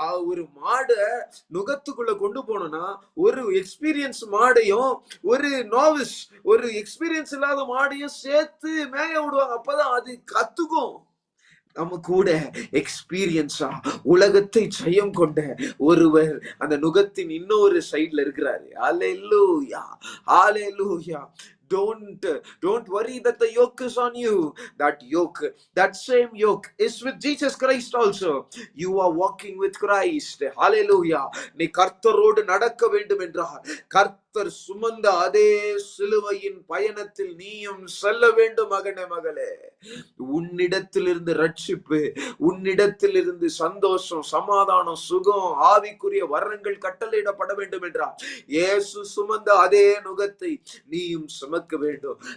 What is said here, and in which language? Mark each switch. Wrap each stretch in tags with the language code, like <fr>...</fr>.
<ta>ஒரு மாட நுகத்துக்குள்ள கொண்டு போனோம்னா, ஒரு எக்ஸ்பீரியன்ஸ் மாடையும் ஒரு நோவிஸ், ஒரு எக்ஸ்பீரியன்ஸ் இல்லாத மாடையும் சேர்த்து மேய விடுவாங்க, அப்பதான் அது கத்துக்கும். நம்ம கூட எக்ஸ்பீரியன்ஸா உலகத்தை ஜெயம் கொண்ட ஒருவர் அந்த நுகத்தின் இன்னொரு சைட்ல இருக்கிறாரு. அல்லேலூயா, அல்லேலூயா.</ta> <en>Don't worry that the yoke is on you. That same yoke is with Jesus Christ also. You are walking with Christ. Hallelujah.</en> <ta>நீ கர்த்தரோடு நடக்க வேண்டும் என்றால், கர்த்தர் சுமந்த அதே சிலுவையின் பயணத்தில் நீயும் செல்ல வேண்டும் மகனே மகளே. உன்னிடத்திலிருந்து ரட்சிப்பு, உன்னிடத்திலிருந்து சந்தோஷம், சமாதானம், சுகம், ஆவிக்குரிய வரங்கள் கட்டளையிடப்பட வேண்டும் என்றால், இயேசு சுமந்த அதே நுகத்தை நீயும் சுமக்க வேண்டும்.</ta>